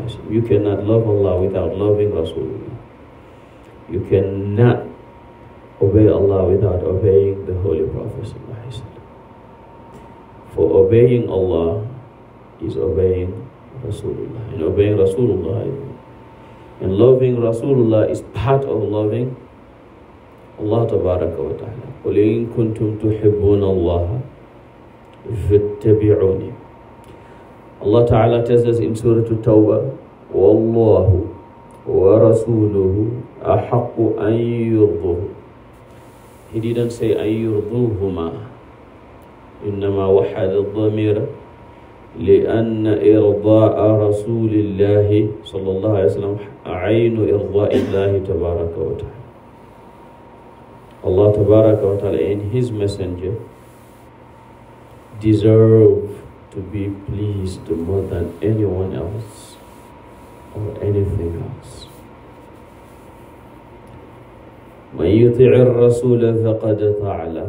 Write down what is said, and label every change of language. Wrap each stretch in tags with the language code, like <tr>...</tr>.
<en>You cannot love Allah without loving Rasulullah. You cannot obey Allah without obeying the Holy Prophet. For obeying Allah is obeying Rasulullah. And obeying Rasulullah and loving Rasulullah is part of loving</en> <ar>Allah tabaraka wa ta'ala, قُلْ إِن كُنْتُمْ تُحِبُّونَ اللَّهَ فَاتَّبِعُونِي.</ar> <en>Allah ta'ala tells us in Surah At-Tawbah,</en> <ar>وَاللَّهُ وَرَسُولُهُ أَحَقُّ أَن يُرْضُوهُ.</ar> <en>He didn't say</en> <ar>أَن يُرْضُوهُمَا, إِنَّمَا وَحَدَ الضَّمِيرَ لأن إرضاء رسول الله صلى الله عليه وسلم عين إرضاء الله تبارك وتعالى.</ar> <en>Allah tabaraka wa ta'ala and His Messenger deserve to be pleased more than anyone else or anything else.</en> <ar>من يطع الرسول فقد طاع الله.</ar>